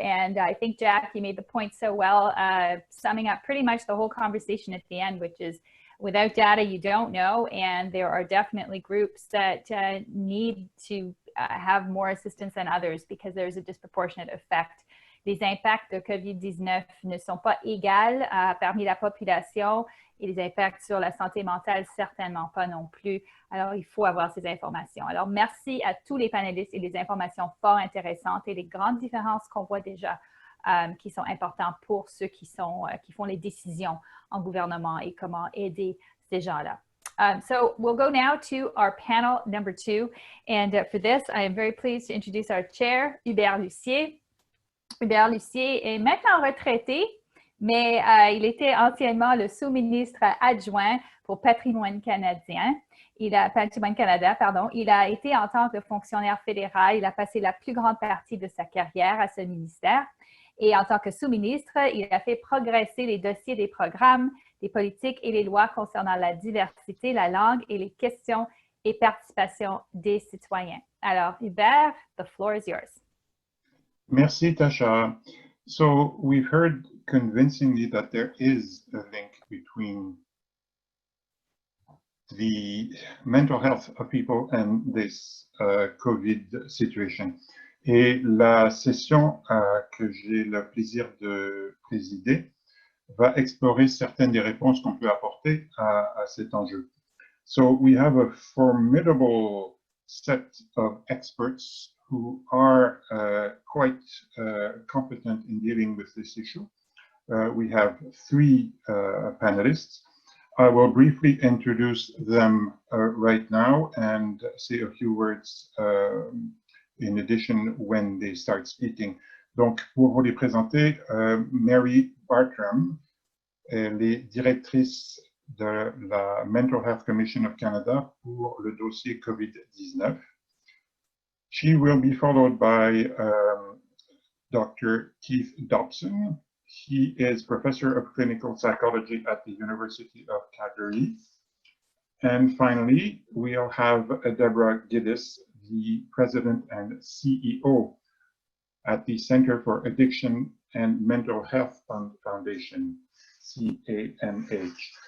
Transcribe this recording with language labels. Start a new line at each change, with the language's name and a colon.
English: And I think, Jack, you made the point so well, summing up pretty much the whole conversation at the end, which is without data, you don't know. And there are definitely groups that need to have more assistance than others because there's a disproportionate effect.
French: Les impacts de COVID-19 ne sont pas égaux parmi la population et les impacts sur la santé mentale, certainement pas non plus. Alors, il faut avoir ces informations. Alors, merci à tous les panélistes et les informations fort intéressantes et les grandes différences qu'on voit déjà qui sont importantes pour ceux qui font les décisions en gouvernement et comment aider ces gens-là.
English: So we'll go now to our panel number 2. And for this, I am very pleased to introduce our chair, Hubert Lucier.
French: Hubert Lucier est maintenant retraité, mais il était anciennement le sous-ministre adjoint pour Patrimoine canadien. Patrimoine Canada, pardon. Il a été en tant que fonctionnaire fédéral, il a passé la plus grande partie de sa carrière à ce ministère. Et en tant que sous-ministre, il a fait progresser les dossiers des programmes, des politiques et les lois concernant la diversité, la langue et les questions et participation des citoyens.
English: Alors, Hubert, the floor is yours.
French: Merci, Tasha.
English: So we've heard convincingly that there is a link between the mental health of people and this COVID situation.
French: Et la session que j'ai le plaisir de présider va explorer certaines des réponses qu'on peut apporter à cet enjeu.
English: So we have a formidable set of experts who are quite competent in dealing with this issue. We have three panelists. I will briefly introduce them right now and say a few words in addition when they start speaking.
French: Donc, pour vous les présenter, Mary Bartram, elle est directrice de la Mental Health Commission of Canada pour le dossier COVID-19.
English: She will be followed by Dr. Keith Dobson. He is Professor of Clinical Psychology at the University of Calgary. And finally, we'll have Deborah Giddis, the President and CEO at the Center for Addiction and Mental Health Foundation, CAMH.